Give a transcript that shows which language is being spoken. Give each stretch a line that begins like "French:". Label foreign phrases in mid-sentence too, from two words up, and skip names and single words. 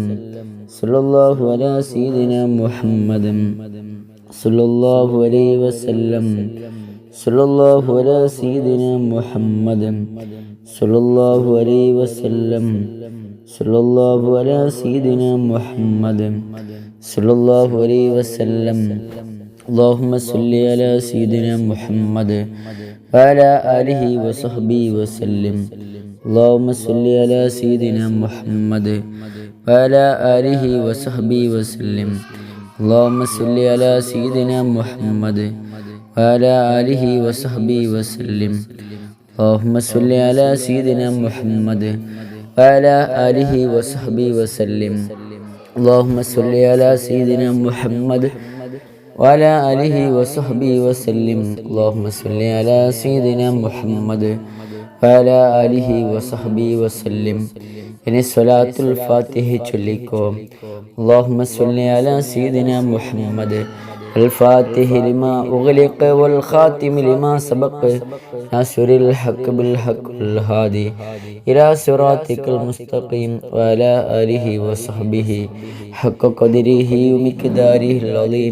Arabic: صلى الله على سيدنا محمد صلى الله عليه وسلم. صلى الله على سيدنا محمد صلى الله عليه وسلم. صلى الله على سيدنا محمد صلى الله عليه وسلم. اللهم صل على سيدنا محمد وعلى آله وصحبه وسلم. اللهم صل على سيدنا محمد وعلى آله وصحبه وسلم. اللهم صل على سيدنا محمد وعلى آله وصحبه وسلم. اللهم صل على سيدنا محمد وعلى آله وصحبه وسلم. اللهم صل على سيدنا محمد وعلى آله وصحبه وسلم. اللهم صل على سيدنا محمد وعلى آله وصحبه وسلم.
Malayalam: ഇനി സ്വലാത്തുൽ ഫാത്തിഹ ചൊല്ലിക്കോ.
Arabic: اللهم صل على سيدنا محمد الفاتح لما أغلق والخاتم لما سبق ناصر الحق بالحق والهادي إلى صراطك المستقيم وعلى آله وصحبه حق قدره ومقداره العظيم.